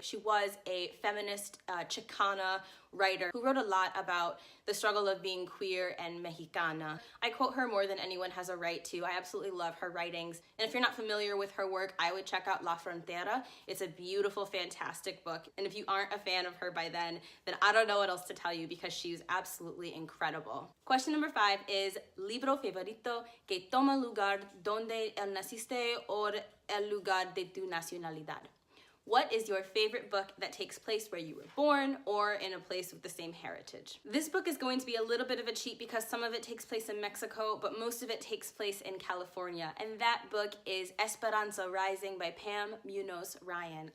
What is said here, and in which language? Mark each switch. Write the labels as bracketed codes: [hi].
[en] She was a feminist Chicana writer who wrote a lot about the struggle of being queer and Mexicana. I quote her more than anyone has a right to. I absolutely love her writings. And if you're not familiar with her work, I would check out La Frontera. It's a beautiful, fantastic book. And if you aren't a fan of her by then I don't know what else to tell you because she's absolutely incredible. Question number 5 is, [es] libro favorito que toma lugar donde naciste o el lugar de tu nacionalidad? [en] What is your favorite book that takes place where you were born or in a place with the same heritage? This book is going to be a little bit of a cheat because some of it takes place in Mexico, but most of it takes place in California. And that book is Esperanza Rising by Pam Munoz Ryan.